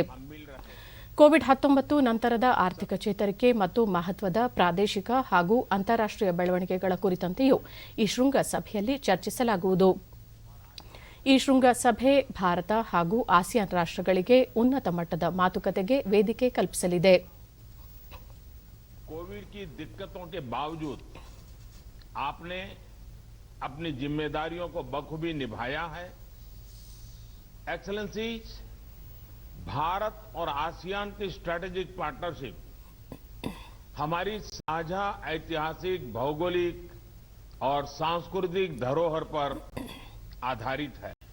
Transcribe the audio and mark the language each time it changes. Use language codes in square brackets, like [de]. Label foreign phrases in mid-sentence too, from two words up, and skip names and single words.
[kn] ಕೋವಿಡ್-19 ನಂತರದ ಆರ್ಥಿಕ ಚೇತರಿಕೆ ಮತ್ತು ಮಹತ್ವದ ಪ್ರಾದೇಶಿಕ ಹಾಗೂ ಅಂತಾರಾಷ್ಟೀಯ ಬೆಳವಣಿಗೆಗಳ ಕುರಿತಂತೆಯೂ ಈ ಶೃಂಗಸಭೆಯಲ್ಲಿ ಚರ್ಚಿಸಲಾಗುವುದು. ಈ ಶೃಂಗಸಭೆ ಭಾರತ ಹಾಗೂ ಆಸಿಯಾನ್ ರಾಷ್ಟ್ರಗಳಿಗೆ ಉನ್ನತ ಮಟ್ಟದ ಮಾತುಕತೆಗೆ ವೇದಿಕೆ ಕಲ್ಪಿಸಲಿದೆ. [hi] ಕೋವಿಡ್ की दिक्कतों के बावजूद आपने अपनी जिम्मेदारियों को बखूबी निभाया है. एक्सेलेंसीज, भारत और आसियान की [en] strategic partnership [hi] हमारी साझा ऐतिहासिक, भौगोलिक और सांस्कृतिक धरोहर पर आधारित है.